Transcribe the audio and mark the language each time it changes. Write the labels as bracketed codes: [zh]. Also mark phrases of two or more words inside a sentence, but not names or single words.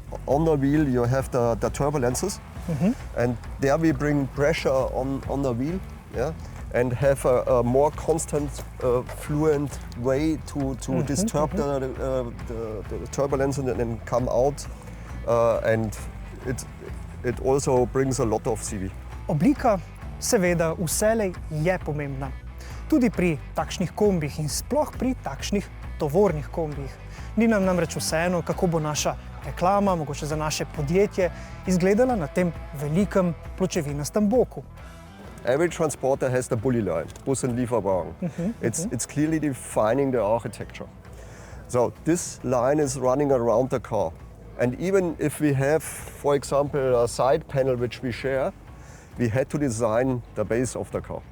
[en] On the wheel you have the turbulences, and there we bring pressure on the wheel, and have a more constant, fluent way to disturb the turbulence and then come out, and it also brings a lot of CV. [sl] Oblika seveda vselej je pomembna. Tudi pri takšnih kombih in sploh pri takšnih tovornih kombih. Ni nam namreč vseeno, kako bo naša reklama, mogoče za naše podjetje, izgledala na tem velikem pločevinastem boku. [en] Every transporter has the bully line, Bus- [de] und Lieferwagen. [en] It's clearly defining the architecture. So this line is running around the car. And even if we have, for example, a side panel which we share, we had to design the base of the car.